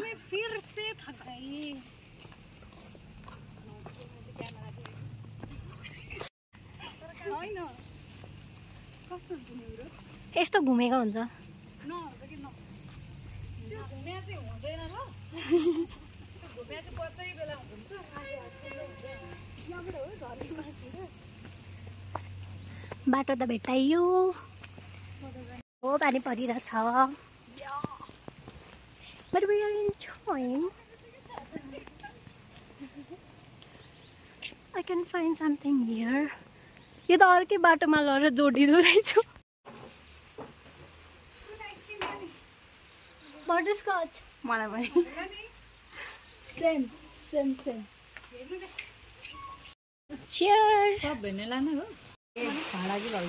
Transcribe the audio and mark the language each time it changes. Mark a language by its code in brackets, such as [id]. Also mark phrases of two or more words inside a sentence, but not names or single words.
[hi] मैं फिर से थक गई। [ne] यस्तो घुमेको हुन्छ। बाटो त भेटाइयो। हो पानी परिरहेछ। [en] But we are enjoying. I can find something here. [ne] यो त अर्कै बाटोमा लगेर जोडिँदो रहेछ। बटरस्कच मलाई पनि [en] same same same. Cheers. [ne] सब भेने लाने हो। भाडा कि भाइ